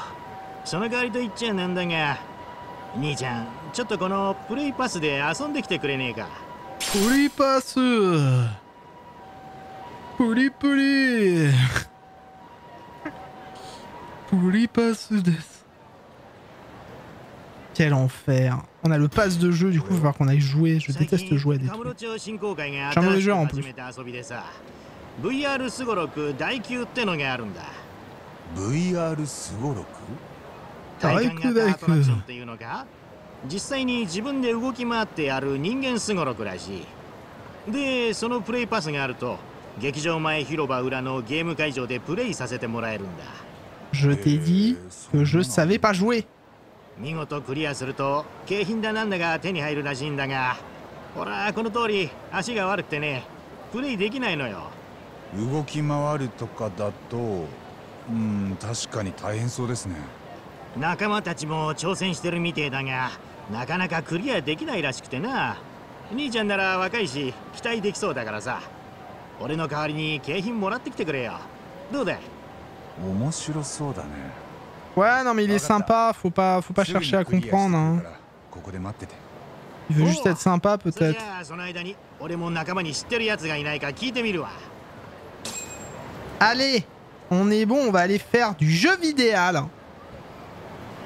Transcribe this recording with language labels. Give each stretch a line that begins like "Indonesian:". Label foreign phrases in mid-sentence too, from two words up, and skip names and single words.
Japanese: その代わりと言っちゃなんだが、兄ちゃん、ちょっとこのプレイパスで遊んできてくれねえか。プレイパス。プリプリ。プリパスです。
French: Quel enfer. On a le pass de jeu, du coup il va falloir qu'on aille jouer. Je déteste jouer à des trucs. Je suis un mauvais joueur en plus.
Japanese: VR すごろく第9ってのがあるんだ。 VR すごろく？体感型アトラクションっていうのが実際に自分で動き回ってやる人間すごろくらしい。で、そのプレイパスがあると劇場前広場裏のゲーム会場でプレイさせてもらえるんだ。
French: Je t'ai dit que je savais pas jouer.
Japanese: 見事クリアすると景品だなんだが手に入るらしいんだが、ほらこの通り足が悪くてね、プレイできないのよ。動き回るとかだと、確かに大変そうですね。仲間たちも挑戦してるみてえだが、なかなかクリアできないらしくてな。兄ちゃんなら若いし期待できそうだからさ、俺の代わりに景品もらってきてくれよ。どうだ？面白そうだね。
French: Ouais, non mais il est sympa, faut pas chercher à comprendre. Hein. Il veut juste être sympa peut-être. Allez, on est bon, on va aller faire du jeu vidéo.